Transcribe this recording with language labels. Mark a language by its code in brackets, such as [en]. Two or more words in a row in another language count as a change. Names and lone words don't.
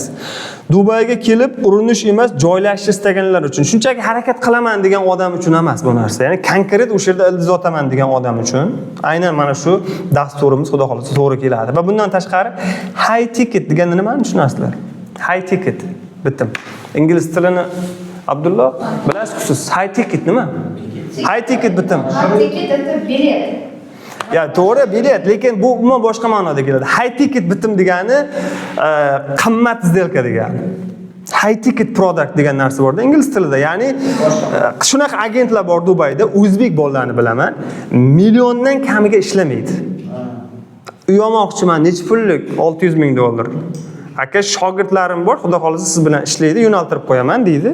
[uz] Dubayga kelib urinish emas, joylashishni istaganlar uchun, shunchaki harakat qilaman degan odam uchun emas bu narsa. Ya'ni konkret o'sha yerda ildiz otaman degan odam uchun aynan mana shu dasturimiz xudo xolasa to'g'ri keladi. Va bundan tashqari [en] high ticket [uz] deganni nimani tushunasizlar? [en] High ticket. [uz] Bitim. İngiliz tilini Abdullah bilasizku siz. [en] High ticket [uz] nima? [en] High ticket [uz] bitim. [en] High ticket это bilet. [uz] Ya to'g'ri, bilet, lekin bu umuman boshqa ma'noda keladi. [en] High ticket [uz] bitim degani qimmat сделка degani. [en] High ticket product [uz] degan narsa borda [en] ingliz tilida. [uz] Ya'ni shunaqa agentlar bor Dubayda, o'zbek bolalarni bilaman, milliondan kamiga ishlamaydi. Uyamoqchiman, necha pullik? $600,000. Aka shogirdlarim bor, xudo xolasa siz bilan ishlaydi, yo'naltirib qo'yaman deydi.